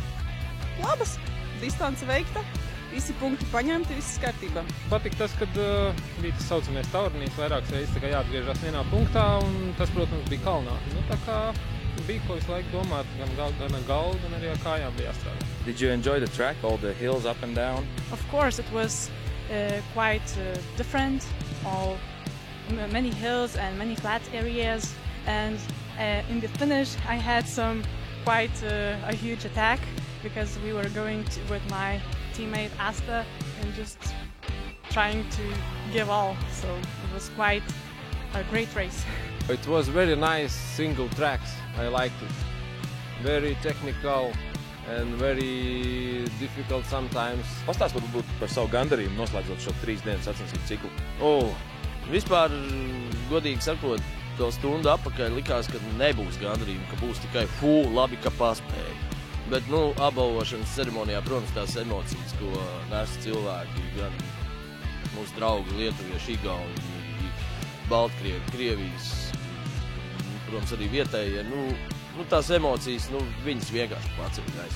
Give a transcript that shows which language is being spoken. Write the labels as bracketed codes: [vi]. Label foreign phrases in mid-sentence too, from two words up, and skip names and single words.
[lv] Labas, distance veikta, visi punkti paņemti, viss kārtībā. Patīk tas, kad bija tas saucamies taurnīs, vairākas reizes tā kā jāatgriežas vienā punktā, un tas, protams, bija kalnā. Tā kā bija ko visu laiku domāt, gan galdu, gan arī ar kājām bija jāstrādā. [en] Did you enjoy the track, all the hills up and down? Of course, it was quite different, many hills and many flat areas, and in the finish I had quite a huge attack because we were going with my teammate Asta and just trying to give all, so it was quite a great race. It was very nice single tracks. I liked it. Very technical and very difficult sometimes. [lv] Pastāst varbūt par savu gandarījumu noslēdzot šo 3 dienas sacensību ciklu. Vispār, godīgi sakot, to stundu apakaļ likās, ka nebūs gandarījumi, ka būs tikai labi, ka paspēja. Bet, apbalvošanas ceremonijā, protams, tās emocijas, ko nes cilvēki, gan mūsu draugi, lietuvieši, igauni, Baltkrievi, Krievijas, protams, arī vietējie, tās emocijas, viņas vienkārši paceļ gaisā.